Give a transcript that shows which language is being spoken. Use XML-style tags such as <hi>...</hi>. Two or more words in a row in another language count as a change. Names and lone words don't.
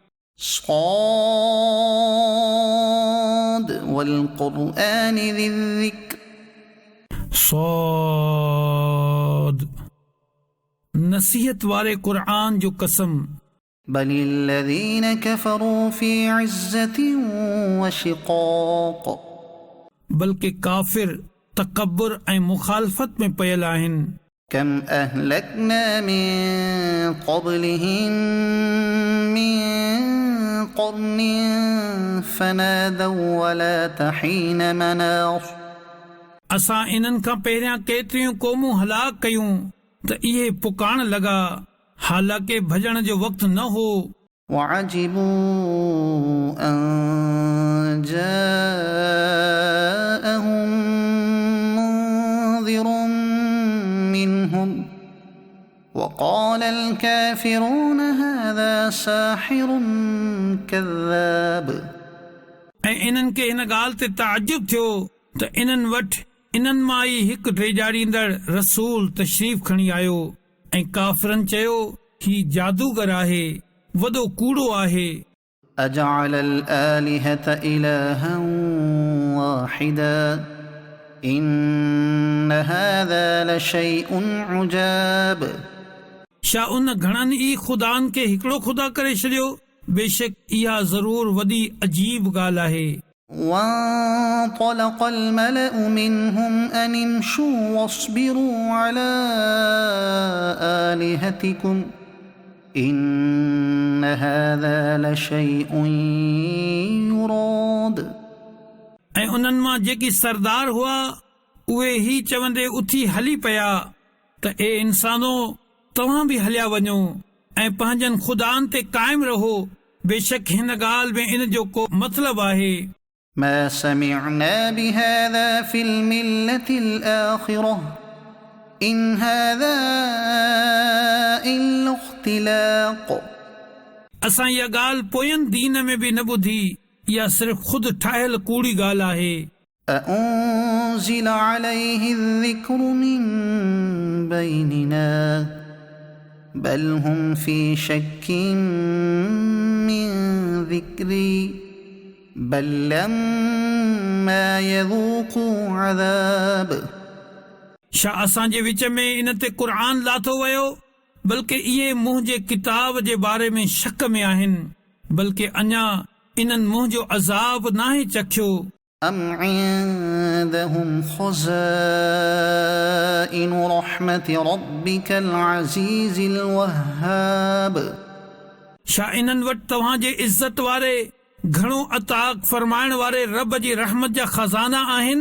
<ar>صاد والقرآن ذي الذكر</ar> <sd>صاد नसीहत वारे क़ुर्आन जो कसम</sd> <ar>بل الذين كفروا في عزة وشقاق</ar> <sd>बल्कि काफ़िर तकब्बुर ऐं मुखालफत में पयल आहिनि</sd> <ar>كم أهلكنا من قبلهم من قرن فنادوا ولا تحين مناص</ar> <sd>असां इन्हनि खां पहिरियां केतिरियूं क़ौमूं हलाक कयूं त इहे पुकारण लॻा हालांकि भॼण जो वक़्तु न हो</sd> <ar>وعجبوا أن جاءهم منذر منهم وقال الكافرون هذا ساحر كذاب</ar> <sd>ऐं इन्हनि खे हिन ॻाल्हि ते ताजुब थियो त इन्हनि वटि इन्हनि मां ई हिकु ड्रेजारींदड़ रसूल तशरीफ़ खणी आयो ऐं काफ़िरनि चयो ही जादूगर आहे वॾो कूड़ो आहे</sd> <ar>أجعل الآلهة إلها واحدا إن هذا لشيء عجاب</ar> <sd>छा उन घणनि ई ख़ुदानि खे हिकिड़ो ख़ुदा करे छॾियो बेशक इहा ज़रूर वॾी अजीब ॻाल्हि आहे</sd> <ar>وانطلق الملأ منهم أن امشوا واصبروا على آلهتكم إن هذا لشيء يراد</ar> <sd>ऐं उन्हनि मां जेकी सरदार हुआ उहे ही चवंदे उथी हली पिया त ए इंसानो तव्हां बि हलिया वञो ऐं पंहिंजनि ख़ुदानि ते क़ाइमु रहो बेशक हिन ॻाल्हि में इन जो को मतिलबु आहे</sd> <ar>ما سمعنا بهذا في الملة الآخرة إن هذا إلا اختلاق</ar> <sd>असां इहा ॻाल्हि पोयनि दीन में बि न ॿुधी इहा सिर्फ़ ख़ुदि ठाहियल कूड़ी ॻाल्हि आहे</sd> <ar>أأنزل عليه الذكر من بيننا بل هم في شك من ذكري بل لما يذوقوا عذاب</ar> <sd>छा असांजे विच में इन ते क़ुर लाथो वियो बल्कि इहे मुंहिंजे किताब जे बारे में शक में आहिनि बल्कि अञा इन्हनि मुंहिंजो अज़ाब नाहे चखियो</sd> <ar>أم عندهم خزائن رحمة ربك العزيز الوهاب</ar> <sd>छा इन्हनि वटि तव्हांजे इज़त वारे घणो अताक़ फरमाइण वारे रब जी रहमत जा खज़ाना आहिनि</sd>